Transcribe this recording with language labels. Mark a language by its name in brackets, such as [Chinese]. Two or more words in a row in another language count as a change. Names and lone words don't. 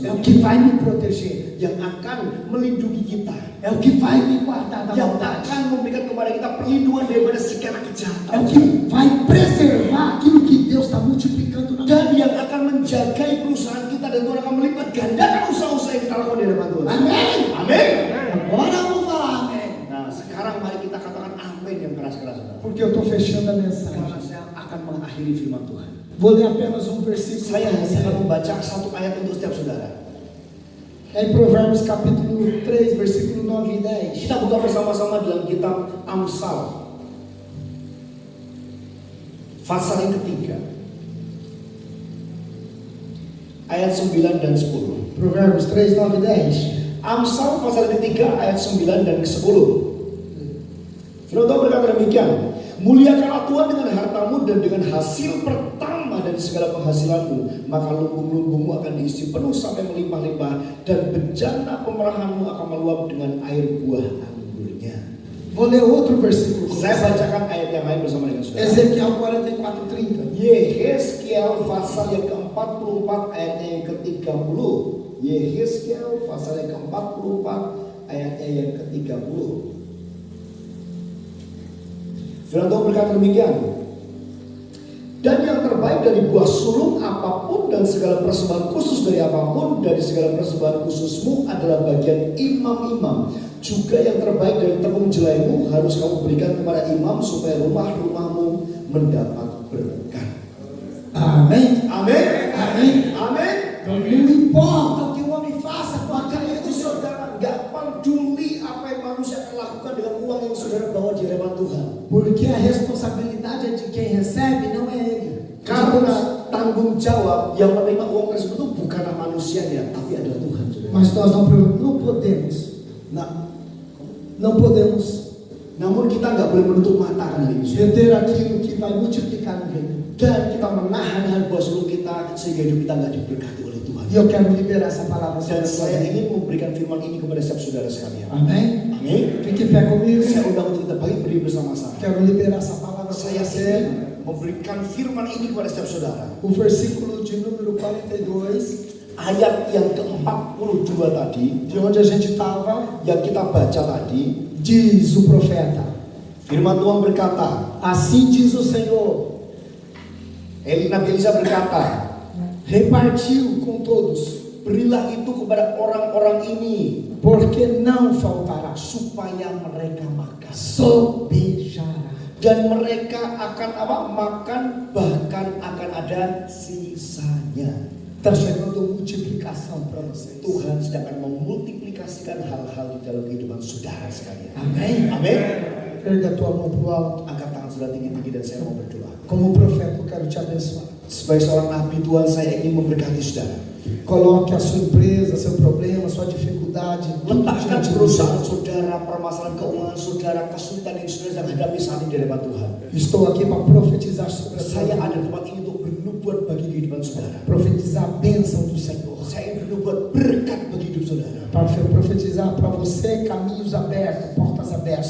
[Portuguese] É o que vai me proteger, [Indonesian] Yang akan melindungi kita, [Portuguese] é o que vai me guardar da [Indonesian] yang [Portuguese] maldade, [Indonesian] akan memberikan kepada kita perlindungan daripada segala [Portuguese] é [Indonesian] kejahatan, [Portuguese] o que vai preservar aquilo que Deus está multiplicando na [Indonesian] dan yang akan menjaga perusahaan kita, dan Tuhan akan melipat gandakan usaha-usaha yang kita lakukan di hadapan Tuhan. [Portuguese] Amém? [Indonesian] Amin. [Portuguese] Agora vamos falar amém. [Indonesian] Nah, sekarang mari kita katakan amin yang keras-keras, saudara. [Portuguese] Porque eu estou fechando a mensagem. [Indonesian] Karena saya akan mengakhiri firman Tuhan. [Portuguese] Vou ler apenas um versículo. [Indonesian] Saya [Portuguese] para [Indonesian] hanya [Portuguese] você. [Indonesian] akan membaca satu ayat untuk setiap saudara. [Portuguese] É em Provérbios capítulo 3, versículo 9 e 10. [Indonesian] Kita buka bersama-sama dalam kitab Amsal, pasal yang ketiga, ayat 9 dan 10. [Portuguese] Provérbios 3, 9 e 10. [Indonesian] Amsal pasal ketiga ayat 9 dan ke-10. Firman Tuhan berkata demikian, muliakanlah Tuhan dengan hartamu dan dengan hasil pertama dari segala penghasilanmu, maka lumbung-lumbungmu akan diisi penuh sampai melimpah-limpah, dan bejana pemerahanmu akan meluap dengan air buah anggurnya. [Portuguese] Vou ler outro versículo. [Indonesian] Saya bacakan ayat yang lain bersama dengan saudara. [Portuguese] Ezequiel 44, 30. [Indonesian] Yehezkiel pasal yang ke-44 ayatnya yang ke-30. Yehezkiel pasal yang ke-44 ayatnya yang ke-30. Firman Tuhan berkata demikian, dan yang terbaik dari buah sulung apapun dan segala persembahan khusus dari apapun dari segala persembahan khususmu adalah bagian imam-imam. Juga yang terbaik dari tepung jelaimu harus kamu berikan kepada imam supaya rumah-rumahmu mendapat berkah. [Portuguese] Amém? [Indonesian] Amin. [Portuguese] Amém? [Indonesian] Amin. [Portuguese] Não importa o que o homem faça com [Indonesian] Maka [Portuguese] aquilo [Indonesian] itu saudara gak peduli apa yang manusia akan lakukan dengan uang yang saudara bawa di hadapan Tuhan. [Portuguese] porque a responsabilidade é de quem recebe, não é ele. [Indonesian] Karena tanggung jawab yang menerima uang tersebut itu bukanlah manusianya, tapi adalah Tuhan, saudara. [Portuguese] Mas nós não podemos, não podemos [Indonesian] Namun kita nggak boleh menutup mata kan hal ini. [Portuguese] reter aquilo que vai multiplicar no reino. [Indonesian] dan kita menahan buah suluk kita sehingga hidup kita nggak diberkati oleh Tuhan. [Portuguese] E eu quero liberar essa palavra [Indonesian] Dan [Portuguese] sobre a sua [Indonesian] saya [Portuguese] vida. [Indonesian] ingin memberikan firman ini kepada setiap saudara sekalian. [Portuguese] Amém? [Indonesian] Amin. [Portuguese] Fique em pé comigo. [Indonesian] Saya undang untuk kita berdiri bersama-sama. [Portuguese] Quero liberar essa palavra [Indonesian] Saya [Portuguese] para você. [Indonesian] ingin memberikan firman ini kepada setiap saudara. [Portuguese] O versículo de número 42, [Indonesian] Ayat yang ke-42 tadi, [Portuguese] de onde a gente estava, [Indonesian] yang kita baca tadi, [Portuguese] diz o profeta: [Indonesian] firman Tuhan berkata, [Portuguese] Assim diz o Senhor, [Indonesian] Nabi Elisa berkata, [Portuguese] repartiu com todos, [Indonesian] berilah itu kepada orang-orang ini, [Portuguese] porque não faltará, [Indonesian] supaya mereka makan. [Portuguese] sobejará. [Indonesian] Dan mereka akan apa? Makan, bahkan akan ada sisanya. [Portuguese] Está chegando multiplicação para vocês. [Indonesian] Tuhan sedang memultiplikasikan hal-hal di dalam kehidupan saudara sekalian. [Portuguese] Amém? [Indonesian] Amin. [Portuguese] Erga a tua mão para o alto. [Indonesian] Angkat tangan saudara tinggi-tinggi dan saya mau berdoa. [Portuguese] Como profeta, eu quero te abençoar. [Indonesian] Sebagai seorang nabi Tuhan, saya ingin memberkati saudara. [Portuguese] Coloque a sua empresa, seu problema, sua dificuldade, tudo [Indonesian] Letakkan [Portuguese] diante do [Indonesian] perusahaan [Portuguese] Senhor. [Indonesian] saudara, permasalahan keuangan saudara, kesulitan yang saudara sedang hadapi saat ini di hadapan Tuhan. [Portuguese] Estou aqui para profetizar sobre a sua [Indonesian] Saya [Portuguese] vida. [Indonesian] ada di tempat ini untuk bernubuat bagi kehidupan saudara. [Portuguese] Profetizar a bênção do Senhor. [Indonesian] Saya ingin bernubuat berkat bagi hidup saudara. [Portuguese] Para profetizar para você caminhos abertos, portas abertas.